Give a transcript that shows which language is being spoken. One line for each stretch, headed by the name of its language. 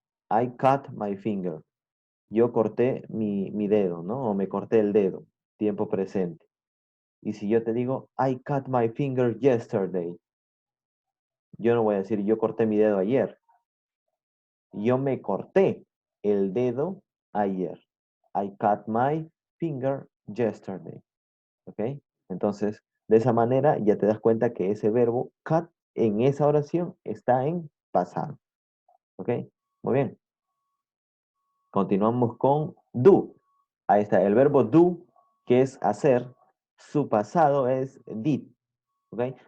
English: I cut my finger.
Spanish: Yo corté mi dedo, ¿no? O me corté el dedo. Tiempo presente. Y si yo te digo,
English: I cut my finger yesterday.
Spanish: Yo no voy a decir, yo corté mi dedo ayer. Yo me corté el dedo ayer.
English: I cut my finger yesterday.
Spanish: ¿Ok? Entonces, de esa manera ya te das cuenta que ese verbo cut en esa oración está en pasado. ¿Ok? Muy bien. Continuamos con do. Ahí está, el verbo do, que es hacer, su pasado es did. ¿Ok?